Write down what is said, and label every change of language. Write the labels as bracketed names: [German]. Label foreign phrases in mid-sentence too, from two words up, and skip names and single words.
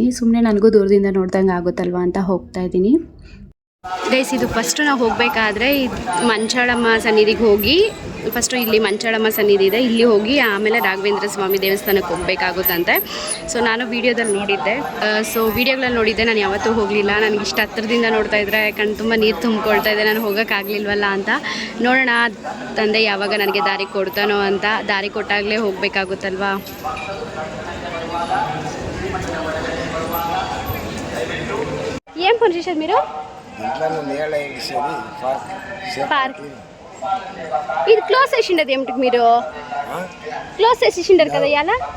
[Kannada] ಸುಮ್ಮನೆ ನನಗೂ ದೂರದಿಂದ ನೋಡ್ದಂಗೆ ಆಗುತ್ತಲ್ವ ಅಂತ ಹೋಗ್ತಾಯಿದ್ದೀನಿ. ಗೈಸ್, ಇದು ಫಸ್ಟು ನಾವು ಹೋಗಬೇಕಾದ್ರೆ ಮಂಚಾಳಮ್ಮ ಸನ್ನಿಧಿಗೆ ಹೋಗಿ, ಫಸ್ಟು ಇಲ್ಲಿ ಮಂಚಾಳಮ್ಮ ಸನ್ನಿಧಿ ಇದೆ, ಇಲ್ಲಿ ಹೋಗಿ ಆಮೇಲೆ ರಾಘವೇಂದ್ರ ಸ್ವಾಮಿ ದೇವಸ್ಥಾನಕ್ಕೆ ಹೋಗಬೇಕಾಗುತ್ತಂತೆ. ಸೊ ನಾನು ವೀಡಿಯೋದಲ್ಲಿ ನೋಡಿದ್ದೆ. ನಾನು ಯಾವತ್ತೂ ಹೋಗಲಿಲ್ಲ. ನನಗೆ ಇಷ್ಟ ಹತ್ತಿರದಿಂದ ನೋಡ್ತಾ ಇದ್ದರೆ ಕಣ್ಣು ತುಂಬ ನೀರು ತುಂಬಿಕೊಳ್ತಾ ಇದೆ. ನಾನು ಹೋಗೋಕ್ಕಾಗಲಿಲ್ವಲ್ಲ ಅಂತ. ನೋಡೋಣ ತಂದೆ ಯಾವಾಗ ನನಗೆ ದಾರಿ ಕೊಡ್ತಾನೋ ಅಂತ. ದಾರಿ ಕೊಟ್ಟಾಗಲೇ ಹೋಗಬೇಕಾಗುತ್ತಲ್ವಾ. [Telugu] ఏం పని చేసేది మీరు? పార్క్. ఇది క్లోజ్ చేసిండదు ఏమిటికి మీరు? క్లోజ్ చేసిండారు కదా ఇవాళ.